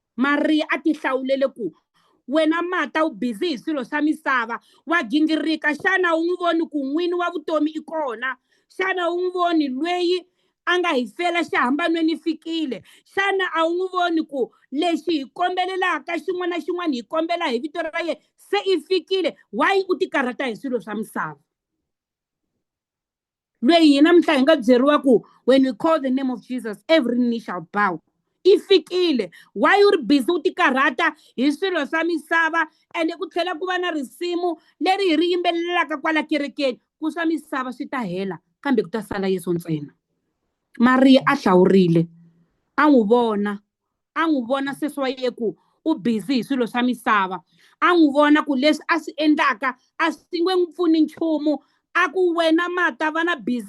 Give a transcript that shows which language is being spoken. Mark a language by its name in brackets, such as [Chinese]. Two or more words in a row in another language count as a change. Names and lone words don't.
[Tsonga] Maria a ti hlawulele ku wena Mata u busy hi swilo swa misava wa gingirika xana u n'wi voni ku n'wini wa vutomi i kona xana u n'wi voni lweyi a nga hi fela xihambanweni fikile xana a wu n'wi voni ku lexi hi kombelelaka xin'wana na xin'wana hi kombela hi vito ra yena se i fikile why u ti karhata hi swilo swa misava lweyi hina namuntlha hi nga byeriwa ku [English] when we call the name of Jesus every knee shall bow [Tsonga] i fikile why u ri busy u ti karhata hi swilo swa misava ende ku tlhela ku va na risimu leri hi ri yimbelelaka kwala kerekeni ku swa misava swi ta hela kambe ku ta sala Yesu ntsena Maria a hlawurile a n'wi vona sesi wa ye ku u busy hi swilo swa misava a n'wi vona ku leswi a swi endlaka a swi nge n'wi pfuni nchumu a ku wena Mata va na busy